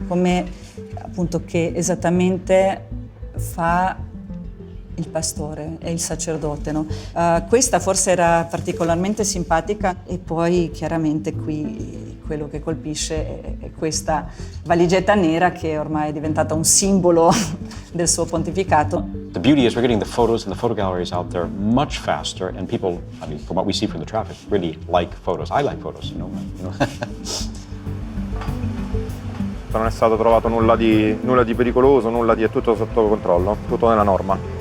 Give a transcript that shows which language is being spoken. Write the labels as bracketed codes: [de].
[it] Come appunto che esattamente fa il pastore e il sacerdote, no? Questa forse era particolarmente simpatica e poi chiaramente qui quello che colpisce è questa valigetta nera che ormai è diventata un simbolo del suo pontificato. [en] The beauty is we're getting the photos and the photo galleries out there much faster, and people, I mean, from what we see from the traffic, really like photos. I like photos, you know. [it] Non è stato trovato nulla di pericoloso, è tutto sotto controllo, tutto nella norma.